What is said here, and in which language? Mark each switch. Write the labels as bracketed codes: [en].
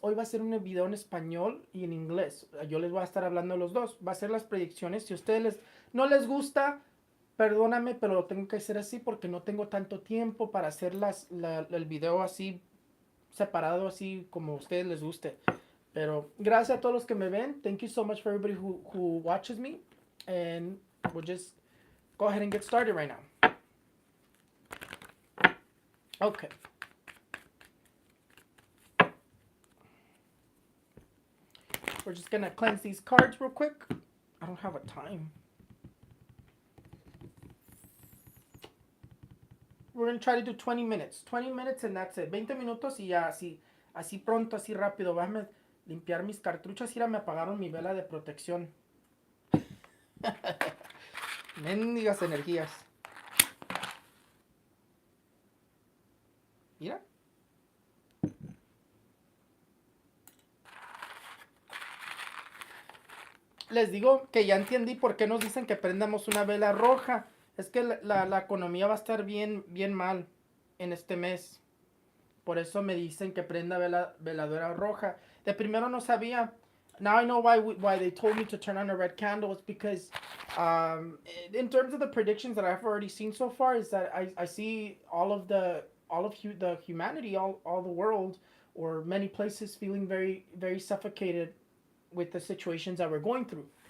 [es] Hoy va a ser un video en español y en inglés. Yo les voy a estar hablando de los dos. Va a ser las predicciones. Si a ustedes no les gusta, perdóname, pero lo tengo que hacer así porque no tengo tanto tiempo para hacer el video así separado, así como a ustedes les guste. Pero gracias a todos los que me ven. [en] Thank you so much for everybody who watches me. And we'll just go ahead and get started right now. Okay. We're just going to cleanse these cards real quick. I don't have a time. We're going to try to do 20 minutes. 20 minutes and that's it. [es] 20 minutos y ya así pronto, así rápido. Déjame limpiar mis cartuchos. Mira, me apagaron mi vela de protección. Mendigas energías. Mira. Les digo que ya entendí por qué nos dicen que prendamos una vela roja. Es que la economía va a estar bien mal en este mes. Por eso me dicen que prenda veladora roja. De primero no sabía. [en] Now I know why they told me to turn on a red candle. It's because in terms of the predictions that I've already seen so far is that I see all of the humanity, all the world, or many places feeling very, very suffocated with the situations that we're going through.